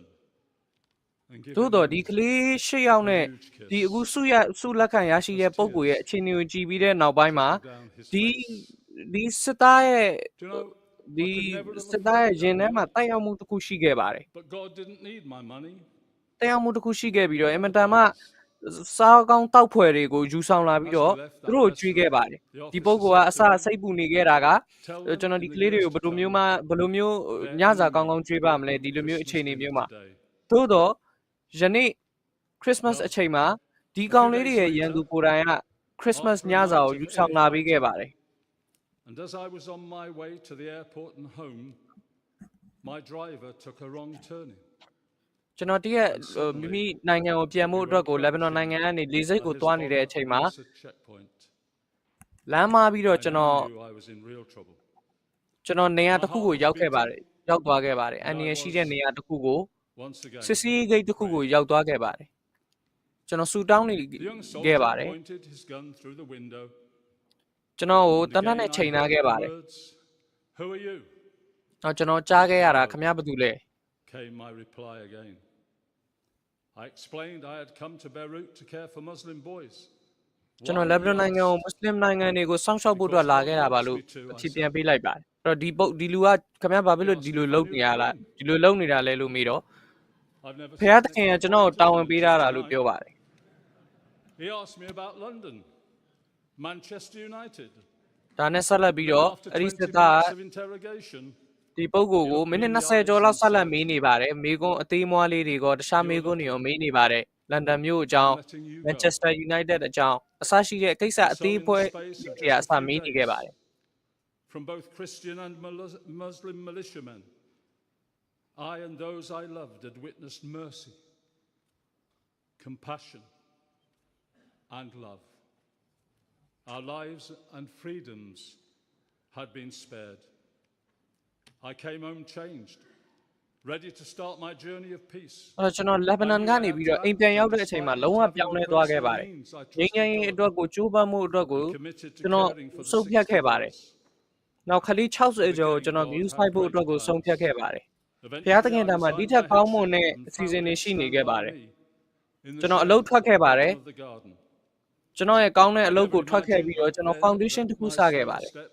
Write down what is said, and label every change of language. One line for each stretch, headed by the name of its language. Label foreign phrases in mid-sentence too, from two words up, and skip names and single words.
Burmese: သို့တော့ဒီကလေး၈ယောက်နဲ့ဒီအခုစုလက်ခံရရှိတဲ့ပုံကိုရဲ့အခြေအနေကိုကြည့်ပြီးတဲ့နောက်ပိုင်းမှာဒီစစ်သားရဲ့ရင်ထဲမှာတိုက်ရောက်မှုတစ်ခုရှိခဲ့ပါတယ်
English: But God didn't need my money.
Burmese: တိုက်ရောက်မှုတစ်ခုရှိခဲ့ပြီးတော့အင်မတန်မှစားကောင်းတောက်ဖွယ်တွေကိုယူဆောင်လာပြီးတော့သူတို့ကိုကြွေးခဲ့ပါတယ်ဒီပုံကအစစိတ်ပူနေခဲ့တာကကျွန်တော်ဒီကလေးတွေကိုဘယ်လိုမျိုးညစာကောင်းကောင်းကြွေးပါမလဲဒီလိုမျိုးအခြေအနေမျိုးမှာသို့တော့ယနေ့ Christmas အချိန်မှာဒီကောင်လေးတွေရဲ့ရန်သူကိုယ်တိုင်က Christmas ညစာကိုယူဆောင်လာပေးခဲ့ပါတယ်
English: And as I was on my way to the airport and home, my driver took a wrong turning.
Burmese: ကျွန်တော်တရက်မိမိနိုင်ငံကိုပြန်ဖို့အတွက်ကိုလက်ဘနွန်နိုင်ငံကနေလေဆိပ်ကိုသွားနေတဲ့အချိန်မှာလမ်းမှာပြီးတော့ကျွန်တော်နေရာတစ်ခုကိုရောက်သွားခဲ့ပါတယ်အန်ရရှိတဲ့နေရာတစ်ခုကိုစစ်စီးဂိတ်တစ်ခုကိုရောက်သွားခဲ့ပါတယ်ကျွန်တော်ဆူတောင်းနေခဲ့ပါတယ်ကျွန်တော်ကိုတနက်နဲ့ချိန်ထားခဲ့ပါတယ်
English: Who are you?
Burmese: တော့ကျွန်တော်ကြားခဲ့ရတာခင်ဗျားဘာလုပ်လဲ
English: Came my reply again. I explained I had come to Beirut to care for Muslim boys.
Burmese: ကျွန်တော်လက်ဘနွန်နိုင်ငံကိုမွတ်စလင်နိုင်ငံတွေကိုစောင့်ရှောက်ဖို့အတွက်လာခဲ့တာပါလို့အဖြေပြန်ပေးလိုက်ပါတယ်အဲ့တော့ဒီလူကခင်ဗျားဘာဖြစ်လို့ဒီလိုလုပ်နေရလားဒီလိုလုပ်နေတာလဲလို့မေးတော့ဖခင်တခင်ကကျွန်တော်ကိုတာဝန်ပေးထားတာလို့ပြောပါတယ်
English: He asked me about London, Manchester United.
Burmese: ဒါနဲ့ဆက်လက်ပြီးတော့အဲ့ဒီစစ်သားဒီပုဂ္ဂိုလ်ကိုမိနစ်20ကျော်လောက်ဆက်လက်မေးနေပါတယ်မေးခွန်းအသေးမွှားလေးတွေကတခြားမေးခွန်းတွေရောမေးနေပါတယ်လန်ဒန်မြို့အကြောင်း Manchester United အကြောင်းအစရှိတဲ့ကိစ္စအသေးဖွဲတွေအစမေးနေခဲ့ပါတယ်
English: From both Christian and Muslim militiamen, I and those I loved had witnessed mercy, compassion, and love. Our lives and freedoms had been spared. I came home changed, ready to start my journey of peace.
Burmese: ကျွန်တော်လက်ဘနွန်ကနေပြီးတော့အိမ်ပြန်ရောက်တဲ့အချိန်မှာလုံးဝပြောင်းလဲသွားခဲ့ပါတယ်ငြိမ်းချမ်းရေးအတွက်ကိုကြိုးပမ်းမှုအတွက်ကိုကျွန်တော်ဆုံးဖြတ်ခဲ့ပါတယ်နောက်ခလီ60ကျော်ကိုကျွန်တော်
English: view site
Burmese: ဖို့အတွက်ကိုဆုံးဖြတ်ခဲ့ပါတယ်ဖျားသခင်တမ်းမှာဒီထက်ကောင်းမွန်တဲ့အစီအစဉ်တွေရှိနေခဲ့ပါတယ်ကျွန်တော်အလုပ်ထွက်ခဲ့ပါတယ်ကျွန်တော်ရဲ့ကောင်းတဲ့အလုပ်ကိုထွက်ခဲ့ပြီးတော့ကျွန်တော် foundation တစ်ခုစခဲ့ပါတယ်